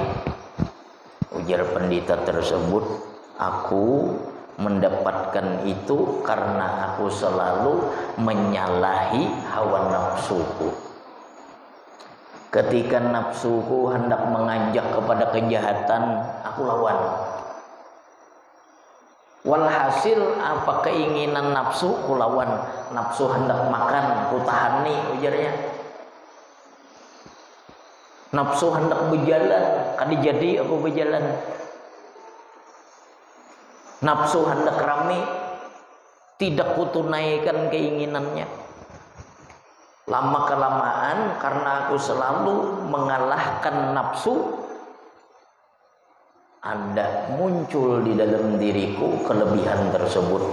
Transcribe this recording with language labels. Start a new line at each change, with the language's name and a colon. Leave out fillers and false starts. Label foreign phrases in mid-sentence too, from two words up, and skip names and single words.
Banjar: Ujar pendeta tersebut, aku mendapatkan itu karena aku selalu menyalahi hawa nafsuku.
Indonesian: Ketika nafsuku hendak mengajak kepada kejahatan, aku lawan. Walhasil apa keinginan nafsu, ku lawan.
Banjar: Nafsu hendak makan, ku tahani, ujarnya. Nafsu hendak berjalan, kali jadi aku berjalan.
Indonesian: Nafsu hendak rame, tidak kutunaikan keinginannya. Lama kelamaan karena aku selalu mengalahkan nafsu, ada muncul di dalam diriku kelebihan tersebut.